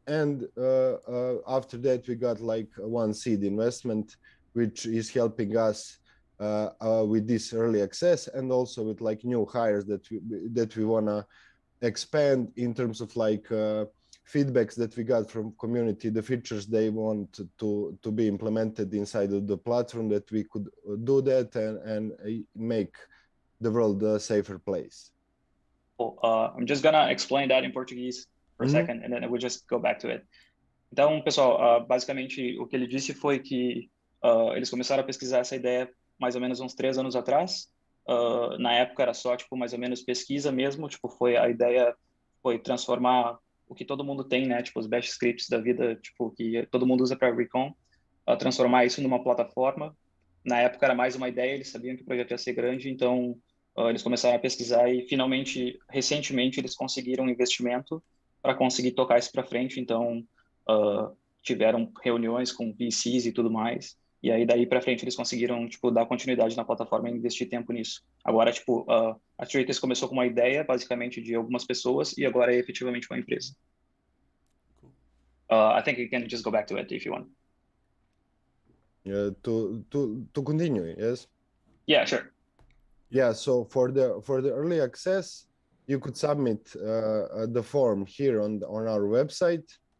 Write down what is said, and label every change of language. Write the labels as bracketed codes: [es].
[en] And after that, we got like one seed investment, which is helping us with this early access, and also with like new hires that we wanna expand in terms of like feedbacks that we got from community, the features they want to be implemented inside of the platform, that we could do that and make the world a safer place. Well, I'm just gonna explain that in Portuguese for a second, and then I will just go back to it. [pt] Então, pessoal, basicamente o que ele disse foi que eles começaram a pesquisar essa ideia mais ou menos uns 3 anos atrás. Na época era só tipo mais ou menos pesquisa mesmo, tipo a ideia foi transformar o que todo mundo tem, né, tipo os bash scripts da vida, tipo que todo mundo usa para recon, transformar isso numa plataforma. Na época era mais uma ideia, eles sabiam que o projeto ia ser grande, então eles começaram a pesquisar e finalmente, recentemente, eles conseguiram um investimento para conseguir tocar isso para frente. Então tiveram reuniões com VCs e tudo mais. E aí daí para frente eles conseguiram tipo dar continuidade na plataforma e investir tempo nisso. Agora tipo a TRICKEST começou com uma ideia basicamente de algumas pessoas e agora é efetivamente uma empresa. [en] I think you can just go back to it if you want. To continue, yes. Yeah, sure. Yeah, so for the early access, you could submit the form here on our website.